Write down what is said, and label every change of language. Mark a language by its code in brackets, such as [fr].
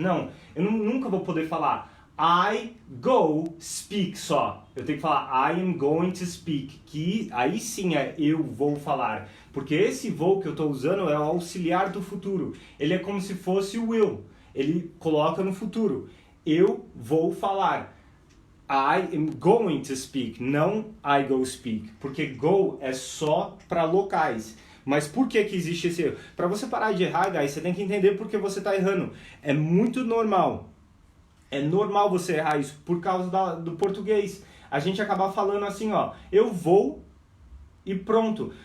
[pt] Não, eu nunca vou poder falar [en] I go speak [pt] só. Eu tenho que falar [en] I am going to speak. [pt] Que aí sim é eu vou falar. Porque esse vou que eu estou usando é o auxiliar do futuro. Ele é como se fosse o will. Ele coloca no futuro. Eu vou falar. [en] I am going to speak, [pt] não [en] I go speak. [pt] Porque go é só para locais. Mas por que existe esse erro? Para você parar de errar, guys, você tem que entender por que você está errando. É muito normal. É normal você errar isso por causa do português. A gente acaba falando assim, ó, eu vou e pronto.